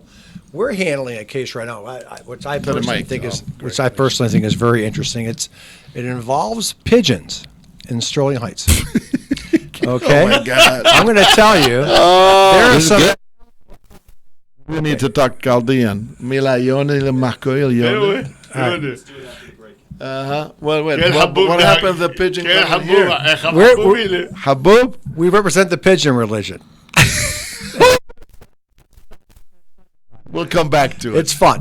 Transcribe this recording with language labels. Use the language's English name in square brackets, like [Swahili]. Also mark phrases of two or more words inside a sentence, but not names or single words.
[English] We're handling a case right now, which I personally think is very interesting. It involves pigeons in Sterling Heights. Okay, Oh my God! I'm going to tell you, there are some. We need to talk Chaldean. [Syriac] Milayone le makoil yone. [English] Well, wait. What happened to the pigeon coming here? Habub? We represent the pigeon religion. We'll come back to it. It's fun.